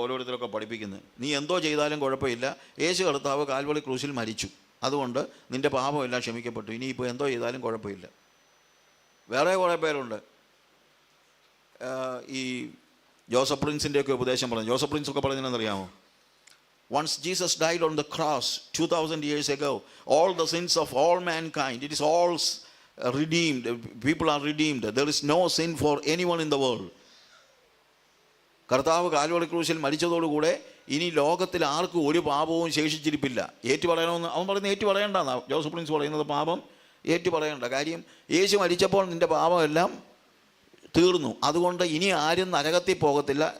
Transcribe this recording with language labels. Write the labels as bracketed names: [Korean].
[Malayalam] ഓരോരുത്തരൊക്കെ പഠിപ്പിക്കുന്നത്, നീ എന്തോ ചെയ്താലും കുഴപ്പമില്ല, യേശു കർത്താവ് കാൽവറി ക്രൂശിൽ മരിച്ചു, അതുകൊണ്ട് നിൻ്റെ പാപമെല്ലാം ക്ഷമിക്കപ്പെട്ടു, ഇനിയിപ്പോൾ എന്തോ ചെയ്താലും കുഴപ്പമില്ല. വേറെ കുറേ പേരുണ്ട് ഈ ജോസഫ് പ്രിൻസിൻ്റെയൊക്കെ ഉപദേശം പറഞ്ഞു. ജോസഫ് പ്രിൻസ് ഒക്കെ പറഞ്ഞതെന്നറിയാമോ? [English] Once Jesus died on the cross 2000 years ago, all the sins of all mankind, it is all redeemed. People are redeemed. There is no sin for anyone in the world. [Malayalam] കർത്താവ് Calvary ക്രൂശിൽ മരിച്ചതോടുകൂടെ ഇനി ലോകത്തിൽ ആർക്കും ഒരു പാപവും ശേഷിച്ചിരിപ്പില്ല. ഏറ്റു പറയണമെന്ന് അവൻ പറയുന്നത് ഏറ്റു പറയേണ്ടെന്നാണ് ജോസഫ് പ്രിൻസ് പറയുന്നത്. പാപം ഏറ്റു പറയേണ്ട കാര്യം, യേശു മരിച്ചപ്പോൾ നിൻ്റെ പാപമെല്ലാം തീർന്നു, അതുകൊണ്ട് ഇനി ആരും നരകത്തിൽ പോകത്തില്ല.